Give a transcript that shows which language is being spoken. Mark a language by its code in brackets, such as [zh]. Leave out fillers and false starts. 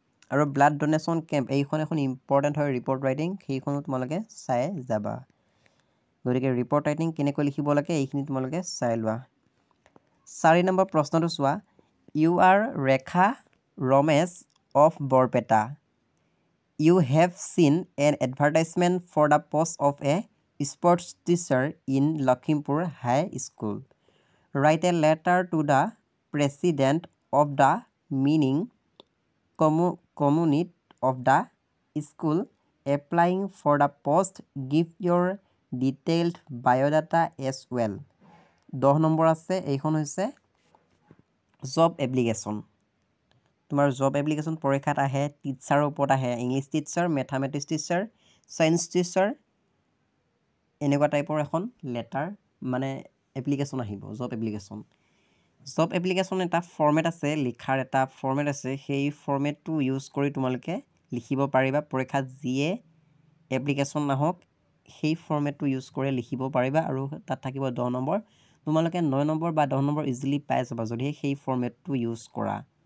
[as] আৰু blood donation camp এইখন এখন ইম্পৰ্টেণ্ট হয় ৰিপৰ্ট ৰাইটিং সেইখনো তোমালোকে চাই যাবা গতিকে ৰিপৰ্ট ৰাইটিং কেনেকৈ লিখিব লাগে এইখিনি তোমালোকে চাই লোৱা 4 নম্বৰ প্ৰশ্নটো চোৱা [en] You are Rekha Ramesh of Barpeta you have seen an advertisement for the post of a sports teacher in Lakhimpur High School. Write a letter to the president of the meaning community of the school applying for the post. Give your detailed biodata as well. [as] 10 number আছে এইখন হৈছে job application তোমাৰ job application পৰীক্ষাত আহে টিচাৰৰ ওপৰত আহে English teacher mathematics teacher science teacher এনেকুৱা টাইপৰ এখন লেটাৰ মানে এপ্লিকেশ্যন আহিব জব এপ্লিকেশ্যন এটা ফৰ্মেট আছে লিখাৰ এটা ফৰ্মেট আছে সেই ফৰ্মেটটো ইউজ কৰি তোমালোকে লিখিব পাৰিবা পৰীক্ষাত যিয়ে এপ্লিকেশ্যন নাহক সেই ফৰ্মেটটো ইউজ কৰি লিখিব পাৰিবা আৰু তাত থাকিব 10 নম্বৰ তোমালোকে 9 নম্বৰ বা 10 নম্বৰ ইজিলি পাই যাবা যদি সেই ফৰ্মেটটো ইউজ কৰা